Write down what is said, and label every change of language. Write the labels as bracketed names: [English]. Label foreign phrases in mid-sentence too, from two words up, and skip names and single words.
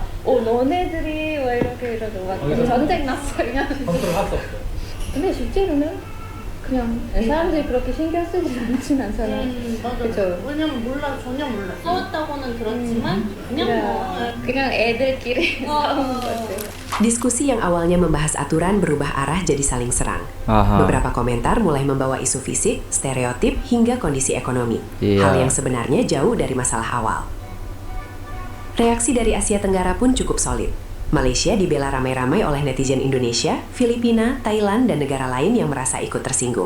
[Korean] 너네들이 왜 이렇게 이러고 막 전쟁 났어 그냥. 근데 실제로는 그냥 사람들이 그렇게 신경 쓰지 않진 않잖아. 맞아. 그쵸? 왜냐면 전혀 몰라. 싸웠다고는 들었지만 그냥 애들끼리 싸우는 것 같아. [Indonesian] Diskusi yang awalnya membahas aturan berubah arah jadi saling serang. Beberapa komentar mulai membawa isu fisik, stereotip, hingga kondisi ekonomi. Hal yang sebenarnya jauh dari masalah awal. Reaksi dari Asia Tenggara pun cukup solid. Malaysia dibela ramai-ramai oleh netizen Indonesia, Filipina, Thailand, dan negara lain yang merasa ikut tersinggung.